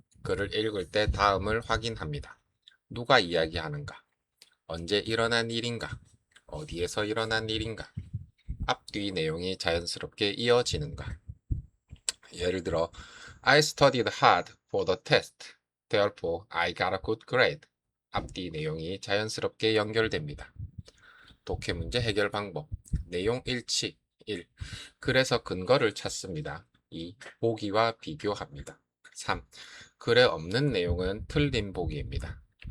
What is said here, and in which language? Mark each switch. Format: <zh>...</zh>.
<ko>글을 읽을 때 다음을 확인합니다. 누가 이야기하는가? 언제 일어난 일인가? 어디에서 일어난 일인가? 앞뒤 내용이 자연스럽게 이어지는가? 예를 들어,</ko> <en>I studied hard for the test. Therefore, I got a good grade.</en> <ko>앞뒤 내용이 자연스럽게 연결됩니다. 독해 문제 해결 방법. 내용 일치. 1. 글에서 근거를 찾습니다. 2. 보기와 비교합니다. 3. 글에 없는 내용은 틀린 보기입니다.</ko>